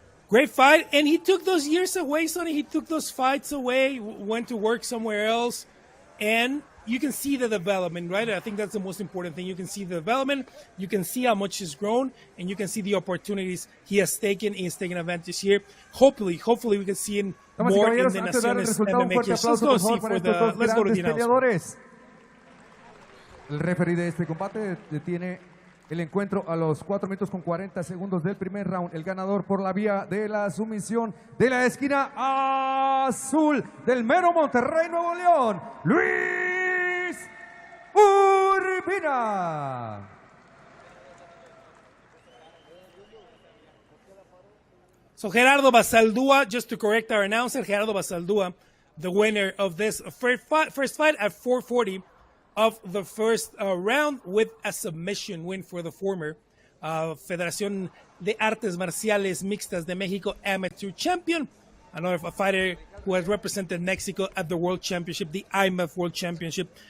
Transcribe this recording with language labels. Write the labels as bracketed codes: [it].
[en] Great fight, and he took those years away, Sonny. He took those fights away, went to work somewhere else, and you can see the development, right? I think that's the most important thing. You can see the development, you can see how much he's grown, and you can see the opportunities he has taken. He's taken advantage here. Hopefully we can see him more in the Naciones MMA. Let's go see for the. Let's go to the announcement. [es] El referee de este combate detiene el encuentro a los 4 minutos con 40 segundos del primer round. El ganador por la vía de la sumisión de la esquina azul del mero Monterrey, Nuevo León, Luis Urbina. [en] So Gerardo Basaldúa, just to correct our announcer, Gerardo Basaldúa, the winner of this first fight at 440 of the first round with a submission win for the former Federación de Artes Marciales Mixtas de Mexico amateur champion, another fighter who has represented Mexico at the World Championship, the IMF World Championship.